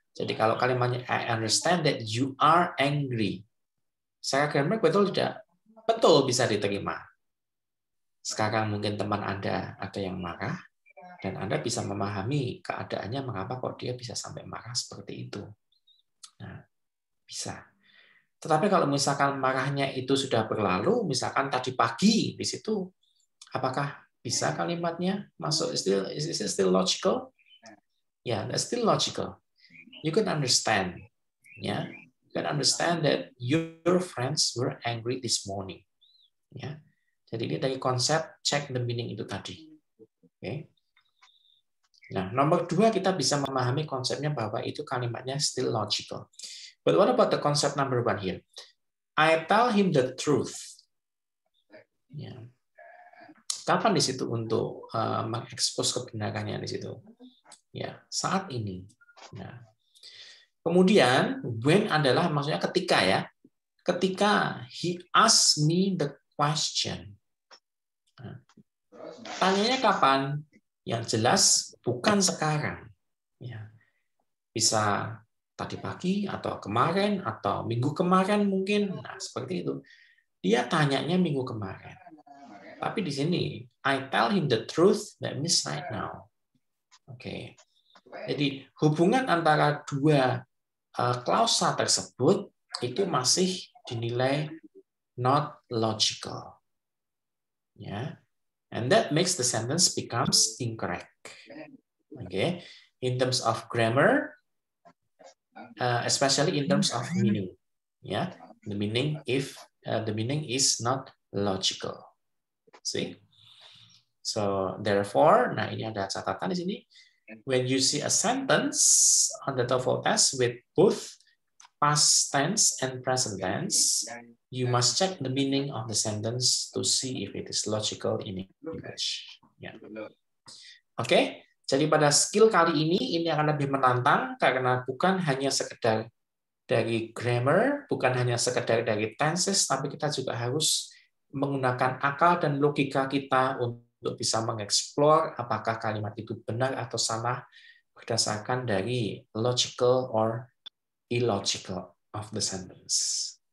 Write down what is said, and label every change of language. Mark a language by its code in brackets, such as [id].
[id] Jadi kalau kalimatnya [en] I understand that you are angry. [id] Saya grammar betul tidak? Betul bisa diterima. Sekarang mungkin teman Anda ada yang marah dan Anda bisa memahami keadaannya mengapa kok dia bisa sampai marah seperti itu. Nah, bisa. Tetapi kalau misalkan marahnya itu sudah berlalu, misalkan tadi pagi di situ, apakah bisa kalimatnya masuk? [en] Is it still logical? Yeah, that's still logical. You can understand, yeah. You can understand that your friends were angry this morning. [id] Ya. Jadi ini dari konsep [en] check the meaning [id] itu tadi. Oke. Nah, nomor 2 kita bisa memahami konsepnya bahwa itu kalimatnya [en] still logical. But what about the concept number 1 here? I tell him the truth. Ya. [id] Kapan di situ untuk mengekspos kebenarannya di situ? Ya, saat ini. Nah, kemudian when adalah maksudnya ketika ya. Ketika [en] he asked me the question. [id] Nah, tanyanya kapan? Yang jelas bukan sekarang. Ya. Bisa tadi pagi atau kemarin atau minggu kemarin mungkin. Nah, seperti itu. Dia tanyanya minggu kemarin. Tapi di sini [en] I tell him the truth, that means right now. [id] Oke. Jadi hubungan antara dua klausa tersebut itu masih dinilai [en] not logical. [id] Ya. [en] And that makes the sentence becomes incorrect. Okay. In terms of grammar, especially in terms of meaning. Yeah, the meaning if the meaning is not logical. See? So therefore, [id] nah ini ada catatan di sini. [en] When you see a sentence on the TOEFL test with both past tense and present tense, you must check the meaning of the sentence to see if it is logical in English. [id] Ya. Oke, jadi pada skill kali ini akan lebih menantang karena bukan hanya sekedar dari grammar, bukan hanya sekedar dari tenses, tapi kita juga harus menggunakan akal dan logika kita untuk bisa mengeksplor apakah kalimat itu benar atau salah berdasarkan dari [en] logical or illogical of the sentence.